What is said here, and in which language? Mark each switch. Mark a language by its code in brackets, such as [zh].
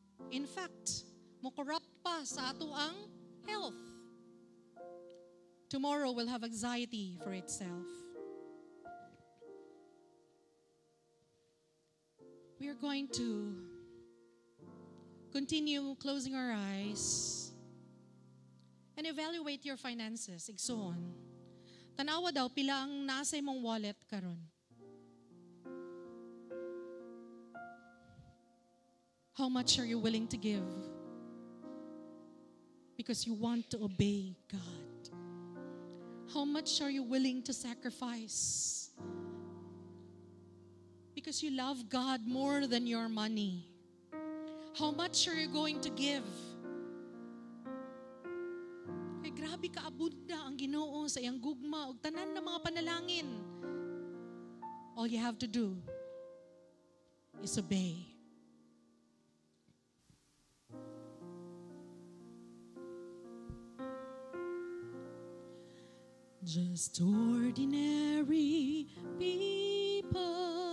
[ceb] In fact, mo corrupt pa sa ato ang health. [en] Tomorrow will have anxiety for itself. We are going to continue closing our eyes and evaluate your finances. Igsoon. [ceb] Tanawa daw, pila ang nasa imong wallet karon. [en] How much are you willing to give? Because you want to obey God. How much are you willing to sacrifice? Because you love God more than your money. How much are you going to give? [ceb] Kay grabe ka abunda ang Ginoo sa iyang gugma ug tanan ng mga panalangin. [en] All you have to do is obey. Just ordinary people.